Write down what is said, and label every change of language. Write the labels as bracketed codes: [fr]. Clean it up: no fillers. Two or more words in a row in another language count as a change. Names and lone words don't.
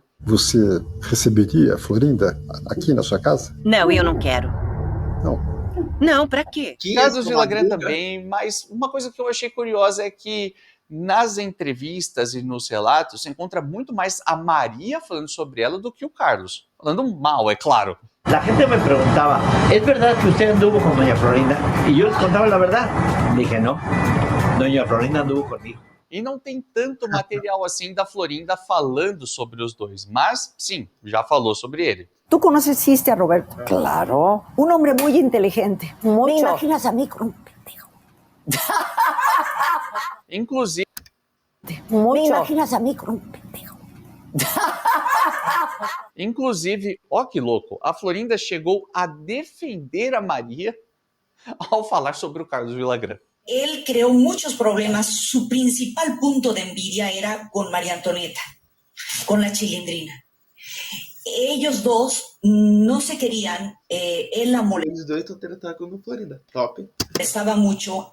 [pt] Você receberia a Florinda aqui na sua casa? Não, eu não quero. Não. Não, pra quê? Carlos Villagrán também, mas uma coisa que eu achei curiosa é que nas entrevistas e nos relatos se encontra muito mais a Maria falando sobre ela do que o Carlos. Falando mal, é claro. [es] La gente me preguntaba, ¿es verdad que usted anduvo con doña Florinda? Y yo les contaba la verdad. Dije, no, doña Florinda anduvo conmigo. [pt] E não tem tanto material assim da Florinda falando sobre os dois, mas sim, já falou sobre ele. [es] ¿Tú conociste a Roberto? Claro. Un hombre muy inteligente. Mucho. ¿Me imaginas a mí con un pendejo? Inclusive... Mucho. ¿Me imaginas a mí con un pendejo? [pt] Inclusive, ó que louco, a Florinda chegou a defender a Maria ao falar sobre o Carlos Villagrán. [es] él creó muchos problemas. Su principal punto de envidia era con María Antonieta, con la Chilindrina. Ellos dos no se querían, él la molestaba mucho.